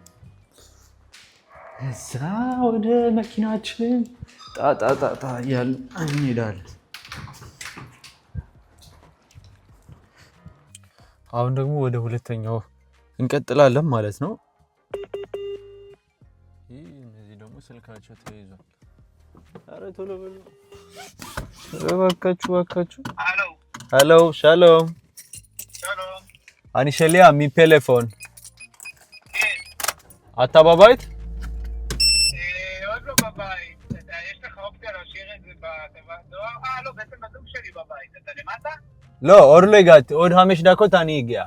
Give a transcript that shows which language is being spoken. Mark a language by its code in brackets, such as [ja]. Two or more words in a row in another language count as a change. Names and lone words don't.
[am] እዛ ወደ መኪናችን ጣጣ ያል እንሄዳለን አሁን ደግሞ ወደ ሁለተኛው እንቀጥላለን ማለት ነው እነዚህ ደግሞ ስልካቸው ተይዟል ኧረ ቶሎ በሉ እባካችሁ [he] הלו שלום אני שלי מפלאפון. כן. אתה בבית? עוד לא בבית. יש לך אופציה להשאיר את זה בתיבת דואר? לא, בעצם בזוג שלי בבית. אתה למטה? לא, עוד לא הגעתי. עוד 5 דקות אני אגיע.